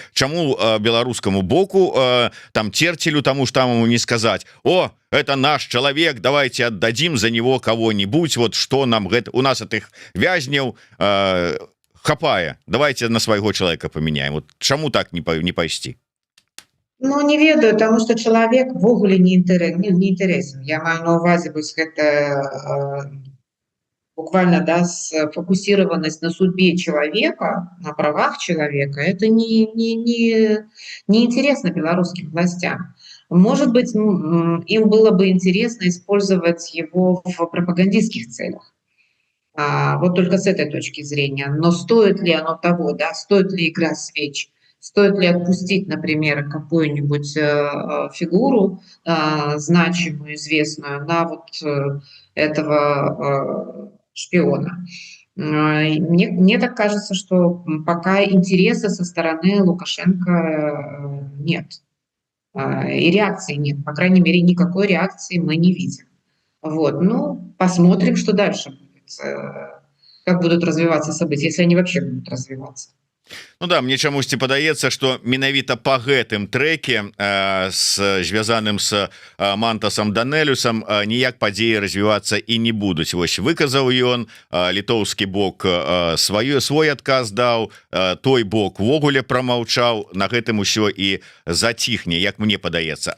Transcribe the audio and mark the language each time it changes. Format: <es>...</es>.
<be>Чаму беларускаму боку, там Церцелю, таму ж таму не сказаць: о, это наш чалавек,</be> <ru>давайте отдадим за него кого-нибудь,</ru> <be>вот что нам гэта, у нас этих вязняў хапае, давайте на свайго чалавека памяняем. Вот чаму так не пайсці? Не ведаю, таму што чалавек ввогуле не інтарэсен. Я маю на ўвазе вось гэта буквально,</be> <ru>сфокусированность на судьбе человека, на правах человека, это не интересно белорусским властям. Может быть, им было бы интересно использовать его в пропагандистских целях. Вот только с этой точки зрения. Но стоит ли оно того, стоит ли игра свеч? Стоит ли отпустить, например, какую-нибудь фигуру значимую, известную, на вот этого шпиона? Мне так кажется, что пока интереса со стороны Лукашенко нет. И реакции нет. По крайней мере, никакой реакции мы не видим. Посмотрим, что дальше будет. Как будут развиваться события, если они вообще будут развиваться.</ru> <be>Ну да, мне чамусьці падаецца, што менавіта па гэтым трэке звязаным з Мантасам Данелюсам ніяк падзеі развівацца і не будуць. Вось выказаў ён, літоўскі бок свой адказ даў, той бок увогуле прамаўчаў, на гэтым усё і заціхне, як мне падаецца.</be>